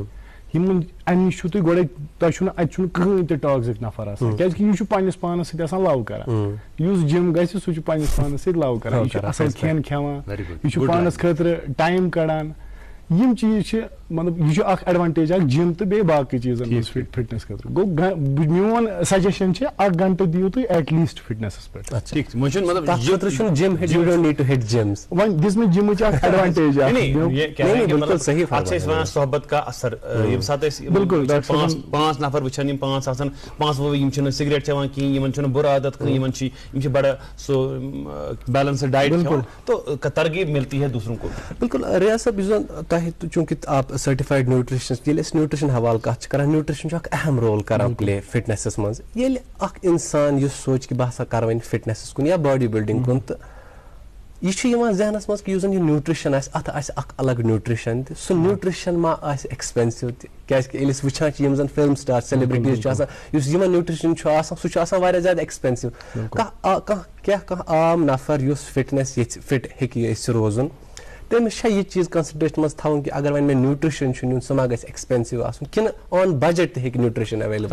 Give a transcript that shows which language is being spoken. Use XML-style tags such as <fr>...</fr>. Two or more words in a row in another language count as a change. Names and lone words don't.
<ks>یِمن امہِ نِش چھُو تُہۍ گۄڈے تۄہہِ چھُنہٕ اتہِ چھُنہٕ کٕہٕنۍ تہِ ٹاکزِک نفر آسان کیازِ کہِ یہِ چھُ پننِس پانس سۭتۍ آسان لو کران یُس جِم گژھِ سُہ چھُ پننِس پانس سۭتۍ لو کران یہِ چھُ اصل کھٮ۪ن کھٮ۪وان یہِ چھُ پانس خٲطرٕ ٹایم کڑان یِم چیٖز چھِ مطلب یہِ چھُ اکھ ایڈوانٹیج اکھ جِم تہٕ بیٚیہِ باقٕے چیٖزن منٛز فٹنس خٲطرٕ گوٚو میون سجشن چھِ 1 گنٹہٕ دِیِو تُہۍ</ks> <en>at least</en> <ks>فٹنسس پٮ۪ٹھ وۄنۍ دِژ مےٚ جِمٕچ اکھ ایڈوانٹیج</ks> <ur>صحبت کا اثر</ur> <ks>ییٚمہِ ساتہٕ أسۍ 5 نفر وٕچھان یِم 5 آسان 5 یِم چھِنہٕ سِگریٹ چٮ۪وان کِہینۍ یِمن چھُنہٕ بُرٕ عادت کٕہینۍ یِم چھِ بڑٕ سُہ</ks> <en>balanced diet</en> <ks>کھٮ۪وان</ks> <ur>تو ترغیب ملتی ہے دوسروں کو</ur> <ks>بالکل ریاض صٲب یُس زن تۄہہِ چوٗنٛکہِ آپ</ks> <en>certified nutritionists</en> <ks>ییٚلہِ أسۍ نیوٗٹرِشن حوالہٕ کتھ چھِ کران نیوٗٹرِشن چھُ اکھ اہم رول کران پلے فٹنسس منٛز ییٚلہِ اکھ انسان یُس سونٛچہِ کہِ بہٕ ہسا کرٕ وۄنۍ فٹنسس کُن یا باڈی بلڈنگ کُن تہٕ یہِ چھُ یِوان ذہنس منٛز کہِ یُس زن یہِ نیوٗٹرِشن آسہِ اتھ آسہِ اکھ الگ نیوٗٹرِشن تہِ سُہ نیوٗٹرِشن ما آسہِ ایکسپینسِو تہِ کیازِ کہِ ییٚلہِ أسۍ وٕچھان چھِ یِم زن</ks> <en>film star celebrities</en> <ks>چھِ آسان یُس یِمن نیوٗٹرِشن چھُ آسان سُہ چھُ آسان واریاہ زیادٕ ایکسپینسِو کانٛہہ عام نفر یُس فٹنس یژھِ فٹ ہیٚکہِ یژھِ روزُن تٔمِس چھا یہِ چیٖز کنسِڈریشن منٛز تھاوُن کہِ اگر وۄنۍ مےٚ نیوٗٹرِشن چھُ نیُن سُہ ما گژھِ ایکسپینسِو آسُن کِنہٕ</ks> <en>on budget</en> <ks>تہِ ہیٚکہِ نیوٗٹرِشن ایویلیبل</ks>